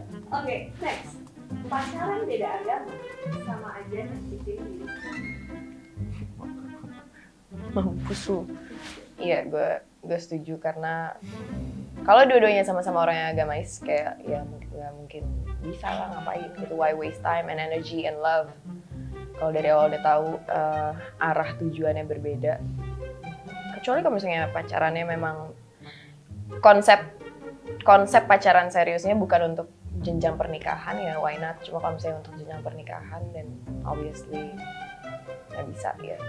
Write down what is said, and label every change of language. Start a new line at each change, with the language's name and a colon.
Indonesian: Oke, next. Pacaran beda agama sama aja nyakitin diri. Mampus lu. Iya, gue setuju karena kalau dua-duanya sama-sama orang yang agamais kayak ya nggak mungkin bisa lah ngapain gitu.
English: Why waste time and energy and love?
Indonesian: Kalau dari awal udah tahu arah tujuannya berbeda. Kecuali kalau misalnya pacarannya memang konsep pacaran seriusnya bukan untuk jenjang pernikahan, ya
English: why not?
Indonesian: Cuma kalau misalnya untuk jenjang pernikahan, dan obviously nggak bisa ya.